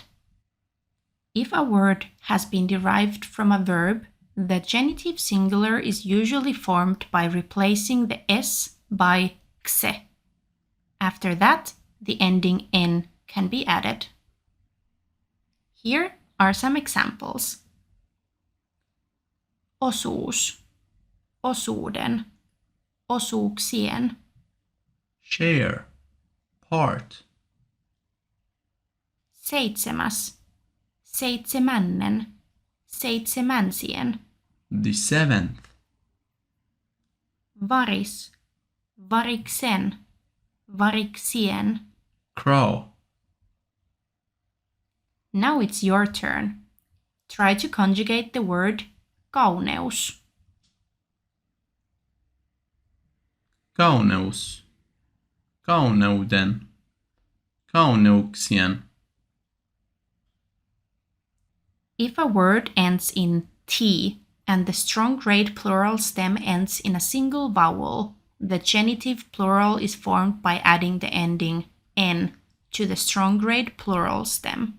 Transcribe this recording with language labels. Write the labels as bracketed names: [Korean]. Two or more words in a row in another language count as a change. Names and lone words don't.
[English] If a word has been derived from a verb, the genitive singular is usually formed by replacing the s by xe. After that, the ending n can be added. Here are some examples. [Finnish] Osuus, osuuden, osuuksien. [English] share, part, [Finnish] Seitsemäs, seitsemännen, seitsemänsien. [English] the seventh, [Finnish] Varis, variksen, variksien. [English] crow, Now it's your turn. Try to conjugate the word kauneus. [Finnish] kauneus, kauneuden, kauneuksien. [English] If a word ends in t and the strong grade plural stem ends in a single vowel, the genitive plural is formed by adding the ending n to the strong grade plural stem.